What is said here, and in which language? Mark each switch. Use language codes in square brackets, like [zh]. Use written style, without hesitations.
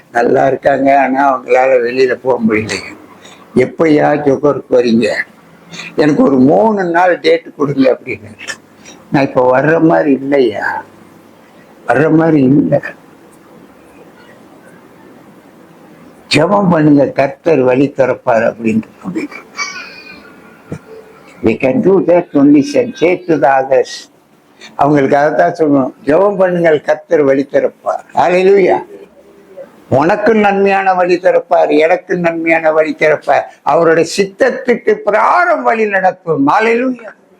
[ta] நல்லா இருக்காங்க, ஆனா அவங்களால வெளியில போக முடியலைங்க. எப்பயா ஜோகருக்கு வரீங்க? எனக்கு ஒரு 3 நாள் டேட்டு கொடுங்க அப்படின்னு. நான் இப்ப வர்ற மாதிரி இல்லையா, வர்ற மாதிரி இல்லை. ஜெபம் பண்ணுங்க, கர்த்தர் வழி திறப்பார் அப்படின்ட்டு. [en] We can do that only, say to the others. [ta] அவங்களுக்கு அதைத்தான் சொல்லணும், ஜெபம் பண்ணுங்கள், கர்த்தர் வழி திறப்பார். ஹல்லேலூயா. உனக்கு நன்மையான வழி திறப்பார், எனக்கு நன்மையான வழி திறப்பார். அவருடைய சித்தத்துக்கு பிரகாரம் வழி நடத்தும். ஹல்லேலூயா.